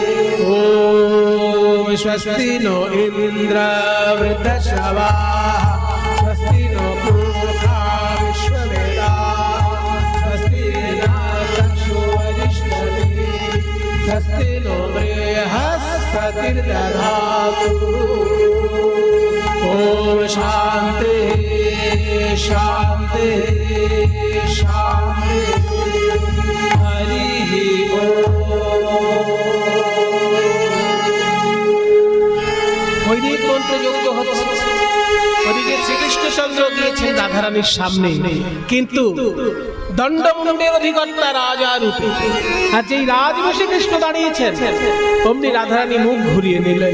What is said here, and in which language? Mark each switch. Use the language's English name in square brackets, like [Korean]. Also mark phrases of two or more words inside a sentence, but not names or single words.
[Sanskrit] ओम स्वस्ति नो इन्द्र वृद्धश्रवाः स्वस्ति नो पूर्वा विश्ववेदाः स्वस्ति नक्षत्रो वरिष्ठते स्वस्ति नो बृहस्पतिर्दधातु ओम शान्ति शान्ति शान्ति हरिः ओम। [Bangla] বৈদিক মন্ত্র যজ্ঞ হচ্ছে, ওদিকে শ্রীকৃষ্ণচন্দ্র গিয়েছেন রাধারানীর সামনে, কিন্তু দণ্ডমুণ্ডের অধিকর্তা রাজা রূপে, আর যেই রাজবেশে কৃষ্ণ দাঁড়িয়েছেন অমনি রাধারানী মুখ ঘুরিয়ে নিলেন।